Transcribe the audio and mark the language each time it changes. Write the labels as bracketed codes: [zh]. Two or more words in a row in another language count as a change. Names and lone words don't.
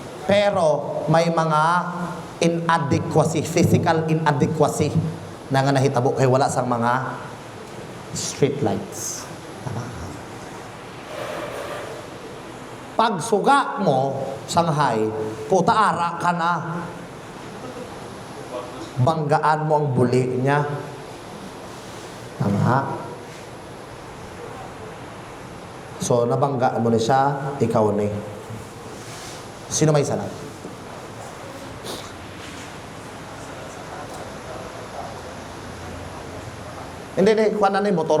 [hil] Pero may mga [en] inadequacy, physical inadequacy [hil] na nga nahitabo kay wala sang mga street lights. Pag suga mo, sanghay, puta ara ka na. Banggaan mo ang buli niya. Tama. So, nabanggaan mo na siya, ikaw ni. Sino may salat? Hindi, kuha na ni motor.